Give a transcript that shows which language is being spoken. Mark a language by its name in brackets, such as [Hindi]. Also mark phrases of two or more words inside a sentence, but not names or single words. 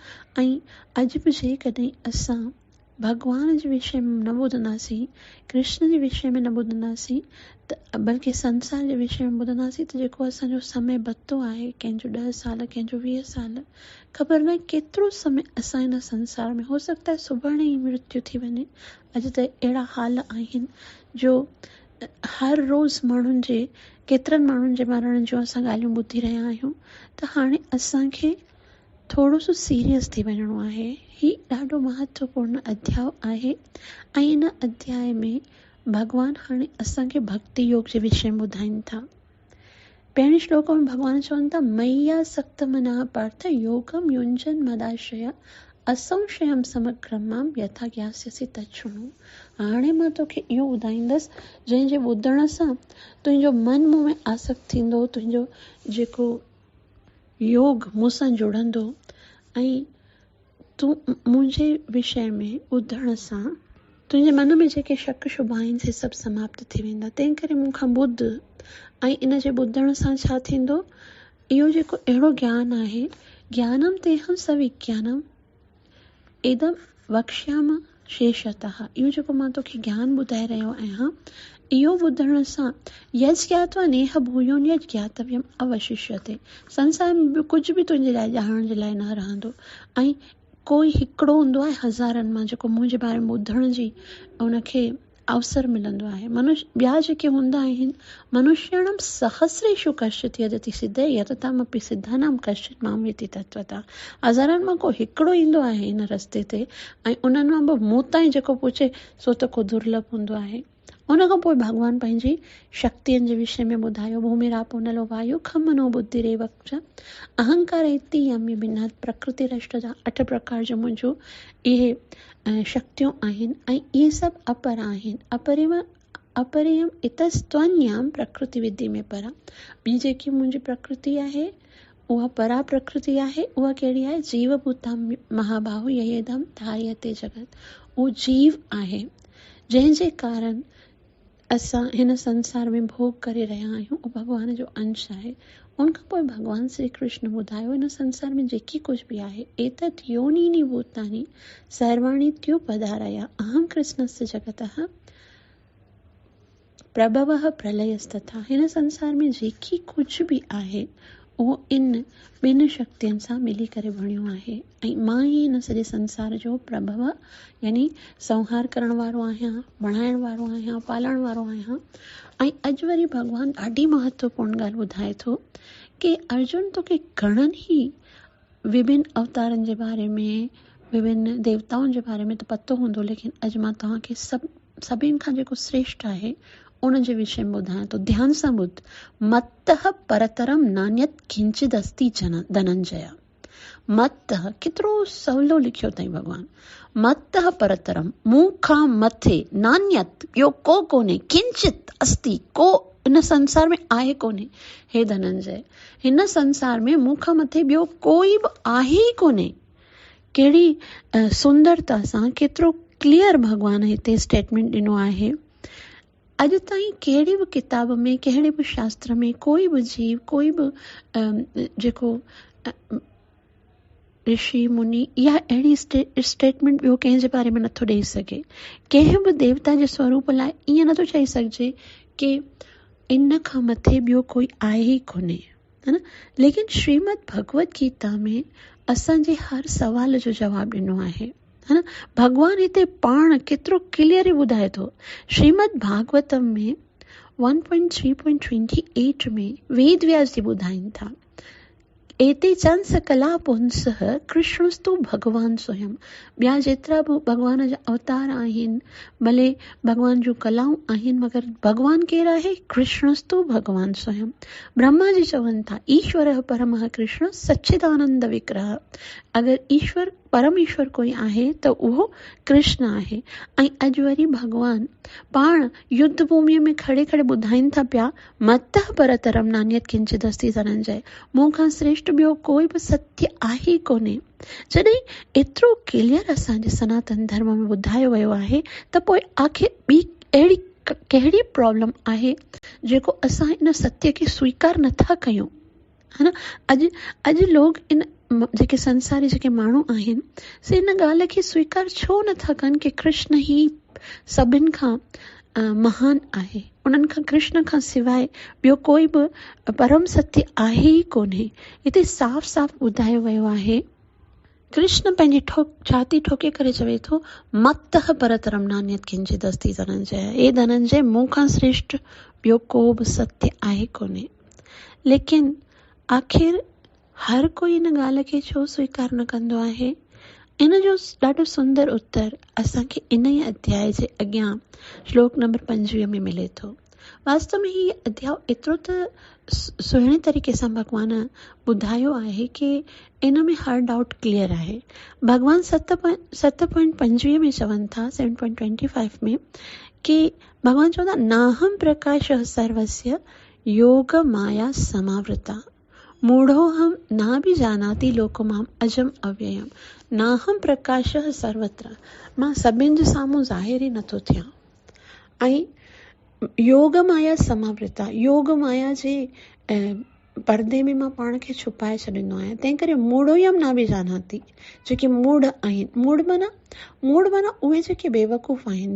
[Sindhi] ऐं अॼु बि जेकॾहिं असां भॻवान जे विषय में न ॿुधंदासीं, कृष्ण जे विषय में न ॿुधंदासीं, त बल्कि संसार जे विषय में ॿुधंदासीं, त जेको असांजो समय बचंदो आहे, कंहिंजो 10 साल, कंहिंजो 20 साल, ख़बर न केतिरो समय असां हिन संसार में, [Hindi] हो सकता है [Sindhi] सुभाणे ई मृत्यु थी वञे। अॼु त अहिड़ा हाल आहिनि जो हर रोज़ माण्हुनि जे, केतिरनि माण्हुनि जे मरण जो असां ॻाल्हियूं ॿुधी रहिया आहियूं। त हाणे असांखे थोरो सो सीरियस थी वञिणो आहे। ही ॾाढो महत्वपूर्ण अध्याय आहे ऐं इन अध्याय में भगवान हाणे असांखे भक्ति योग जे विषय में ॿुधाइनि था। पहिरें श्लोक में भगवान चवनि था, [Sanskrit] मय्या सक्त मना पार्थ योगम युंजन मदाश्रय असंशयम समग्रम माम यथा ज्ञास्यसि तच्छृणु। [Sindhi] हाणे मां तोखे इहो ॿुधाईंदसि जंहिंजे ॿुधण सां तुंहिंजो मन मूं में आसक्त थींदो, तुंहिंजो जेको योग मूंसां जुड़ंदो ऐं तूं मुंहिंजे विषय में ॿुधण सां तुंहिंजे मन में जेके शक शुभ आहिनि से सभु समाप्त थी वेंदा। तंहिं करे मूंखां ॿुध ऐं इन जे ॿुधण सां छा थींदो, इहो जेको अहिड़ो ज्ञान आहे, [Sanskrit] ज्ञानम तेहम सविज्ञानम इदम वक्ष्याम शेषतः, [Sindhi] इहो जेको मां तोखे ज्ञान ॿुधाए रहियो आहियां, इहो ॿुधण सां [Sanskrit] यज् ज्ञात्वा नेह भूयो यज् ज्ञातव्यम अवशिष्यते, [Sindhi] संसार में कुझु बि तुंहिंजे लाइ ॼाणण जे लाइ न रहंदो। ऐं कोई हिकिड़ो हूंदो आहे हज़ारनि मां जेको मुंहिंजे बारे में ॿुधण जी उनखे अवसर मिलंदो आहे। मनुष्य ॿिया जेके हूंदा आहिनि, [Sanskrit] मनुष्याणां सहस्रेषु कश्चित् यदति सिद्धे यततामपि सिद्धानां कश्चित् मां वेति तत्त्वतः, [Sindhi] हज़ारनि मां को हिकिड़ो ईंदो आहे हिन रस्ते ते ऐं उन्हनि मां बि मूं ताईं जेको पहुचे सो त को दुर्लभ हूंदो आहे। उन खां पोइ भगवान पंहिंजी शक्तियुनि जे विषय में ॿुधायो, [Sanskrit] भूमिरापो नलो वायु खम मनो बुद्धिरेव च अहंकार इति यम्य भिन्नात् प्रकृतिरष्ट, [Sindhi] जा 8 प्रकार जो मुंहिंजो इहे शक्तियूं आहिनि ऐं इहे सभु अपर आहिनि। [Sanskrit] अपरियम इतस्त्वन्याम प्रकृति विधि में परा, [Sindhi] ॿी जेकी मुंहिंजी प्रकृति आहे उहा परा प्रकृति आहे। उहा कहिड़ी आहे, [Sanskrit] जीवभूता महाबाहु ययेदम धार्यते जगत, [Sindhi] उहो जीव आहे जंहिंजे कारण असां हिन संसार में भोग करे रहिया आहियूं, उहो भगवान जो अंश आहे। उनखां पोइ भगवान श्री कृष्ण ॿुधायो, हिन संसार में जेकी कुझु बि आहे, [Sanskrit] एतत् योनीनि भूतानि सर्वाणि पदारया अहं कृष्णस्य जगतः प्रभवः प्रलयस्तथा, [Sindhi] हिन संसार में जेकी कुझु बि आहे उहो इन 2 शक्तियुनि सां मिली करे बणियो आहे ऐं मां ई हिन सॼे संसार जो प्रभव यानी संहार करण वारो आहियां, बणाइण वारो आहियां, पालण वारो आहियां। ऐं अॼु वरी भगवान ॾाढी महत्वपूर्ण ॻाल्हि ॿुधाए थो कि अर्जुन तोखे घणनि ई विभिन्न अवतारनि जे बारे में, विभिन्न देवताउनि जे बारे में त पतो हूंदो, लेकिन अॼु मां तव्हांखे सभिनि खां जेको श्रेष्ठ आहे उन जे विषय में ॿुधायां थो। ध्यान सां ॿुध, [Sanskrit] मत्तः परतरम नान्यत किंचिदस्ति धनंजय। [Sindhi] मत्तः केतिरो सवलो लिखियो अथई भगवान, [Sanskrit] मत्तः परतरम, [Sindhi] मूं खां मथे, नान्यत ॿियो को कोन्हे, [Sanskrit] किंचित अस्ति, [Sindhi] को इन संसार में आहे कोन्हे। हे धनंजय, हिन संसार में मूं खां मथे ॿियो कोई बि आहे ई कोन्हे। कहिड़ी सुंदरता सां, केतिरो क्लियर भगवान हिते स्टेटमेंट ॾिनो आहे। अॼु ताईं कहिड़ी बि किताब में, कहिड़े बि शास्त्र में कोई बि जीव, कोई बि जेको ऋषि मुनि या अहिड़ी स्टेटमेंट ॿियो कंहिंजे बारे में नथो ॾेई सघे। कंहिं बि देवता जे स्वरूप लाइ ईअं नथो चई सघिजे कि इन खां मथे ॿियो कोई आहे ई कोन्हे, [Hindi] है न। [Sindhi] लेकिन श्रीमद भगवत गीता में असांजे हर सवाल जो जवाबु ॾिनो आहे, [Hindi] है न। [Sindhi] भगवान हिते पाण केतिरो क्लियर ॿुधाए थो। श्रीमद भागवतम में 1.3.28 में वेद व्यास जी ॿुधाइनि था, [Sanskrit] एते चंस कला पुंसः कृष्णस्तु भगवान स्वयं। [Sindhi] ॿिया जेतिरा बि भगवान जा अवतार आहिनि, भले भगवान जूं कलाऊं आहिनि, मगर भगवान केरु आहे, [Sanskrit] कृष्णस्तु भगवान स्वयं। [Sindhi] ब्रह्मा जी चवनि था, [Sanskrit] ईश्वर परमः कृष्ण सच्चिदानंद विग्रह। [Sindhi] अगरि ईश्वर परम ईश्वर कोई आहे त उहो कृष्ण आहे। ऐं अॼु वरी भगवान पाण युद्ध भूमिअ में खड़े खड़े ॿुधाइनि था पिया, [Sanskrit] मत्तः परतरम नान्यत किंचिदस्ति धनंजय, [Sindhi] मूं खां श्रेष्ठ ॿियो कोई बि सत्य आहे ई कोन्हे। जॾहिं एतिरो क्लियर असांजे सनातन धर्म में ॿुधायो वियो आहे त पोइ आख़िर ॿी अहिड़ी कहिड़ी प्रॉब्लम आहे जेको असां इन सत्य खे स्वीकार नथा कयूं, [Hindi] है न। [Sindhi] अॼु लोग इन जेके संसारी जेके माण्हू आहिनि से इन ॻाल्हि खे स्वीकार छो नथा कनि कि कृष्ण ई सभिनि खां महान आहे, उन्हनि खां कृष्ण खां सवाइ ॿियो कोई बि परम सत्य आहे ई कोन्हे। हिते साफ़ साफ़ ॿुधायो वियो आहे, कृष्ण पंहिंजी छाती ठोके करे चवे थो, [Sanskrit] मत्तः परतरम नान्यत किंचिदस्ति धनंजय। [Sindhi] ए धनंजय, मूं खां श्रेष्ठ ॿियो को बि सत्य आहे कोन्हे। लेकिन आख़िर हर कोई इन ॻाल्हि खे छो स्वीकार न कंदो आहे? इन जो ॾाढो सुंदर उत्तर असांखे इन ई अध्याय जे अॻियां श्लोक नंबर 25 में मिले थो। वास्तव में हीउ अध्याय एतिरो त सुहिणे तरीक़े सां भॻवान ॿुधायो आहे कि इन में हर [English] doubt clear [Sindhi] आहे। भॻवान 7.25 में चवनि था, 7.25 में, कि भॻवान चवंदा [Sanskrit] नाहम प्रकाश सर्वस्य योग माया समावृता मूढ़ोहम ना भी जानाति लोकमाम अजम अव्ययम। नाहम प्रकाश सर्वत्र, [Sindhi] मां सभिनि जे साम्हूं ज़ाहिर ई नथो थियां। ऐं [Sanskrit] योग माया समावृता, [Sindhi] योग माया जे पर्दे में मां पाण खे छुपाए छॾींदो आहियां। तंहिं करे [Sanskrit] मूढ़ोयम ना बि जानाति, [Sindhi] जेके मूढ़ आहिनि, मूढ़ माना उहे जेके बेवकूफ़ आहिनि।